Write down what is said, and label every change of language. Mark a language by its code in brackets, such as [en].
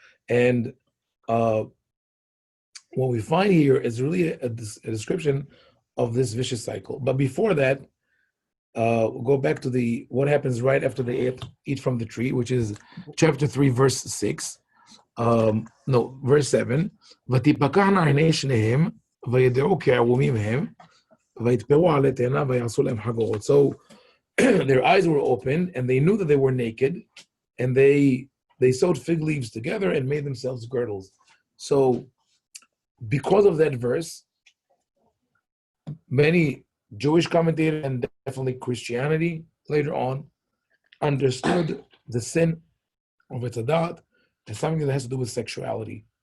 [en] And what we find here is really a description of this vicious cycle. But before that, we'll go back to what happens right after they eat from the tree, which is chapter 3, verse 6. Verse 7. [he] ותפקחנה עיני שניהם, וידעו כי ערומים הם, ויתפרו עלי תאנה, ויעשו להם חגורות. [en] So their eyes were opened, and they knew that they were naked, and they sewed fig leaves together and made themselves girdles. So because of that verse, many Jewish commentators and definitely Christianity later on understood the sin of Itadat as something that has to do with sexuality.